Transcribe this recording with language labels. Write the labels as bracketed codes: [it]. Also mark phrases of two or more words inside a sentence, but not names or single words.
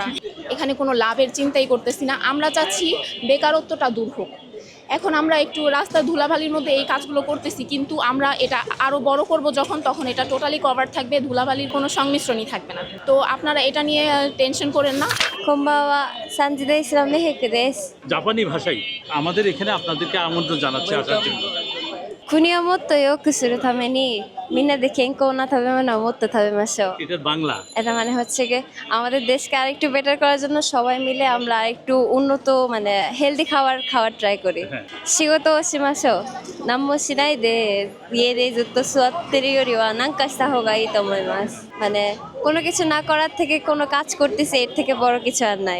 [bn] এখানে কোনো লাভের চিন্তাই করতেছি না, আমরা চাচ্ছি বেকারত্বটা দূর হোক। এখন আমরা একটু রাস্তার ধুলাবালির মধ্যে এই কাজগুলো করতেছি, কিন্তু আমরা এটা আরও বড় করব যখন, তখন এটা টোটালি কভার থাকবে, ধুলাবালির কোনো সংমিশ্রণই থাকবে না। তো আপনারা এটা নিয়ে টেনশন করেন না। [ja] こんばんは、サンジデイスラメヘクです。 [bn] জাপানি ভাষায় আমাদের এখানে আপনাদেরকে আমন্ত্রণ জানাচ্ছে আসার জন্য। [ja] 国をもっと良くするためにみんなで健康な食べ物をもっと食べましょう。 [bn] এটার বাংলা? এটা মানে হচ্ছে গিয়ে আমাদের দেশকে আরেকটু বেটার করার জন্য সবাই মিলে আমরা আরেকটু উন্নত মানে হেলদি খাবার ট্রাই করি। [ja] 仕事を しましょう、何も しないで 家で ずっと 座ってる よりは 何か した 方が いい と 思います. [bn] মানে কোনো কিছু না করার থেকে কোনো কাজ করতেছে, এর থেকে বড় কিছু আর নাই।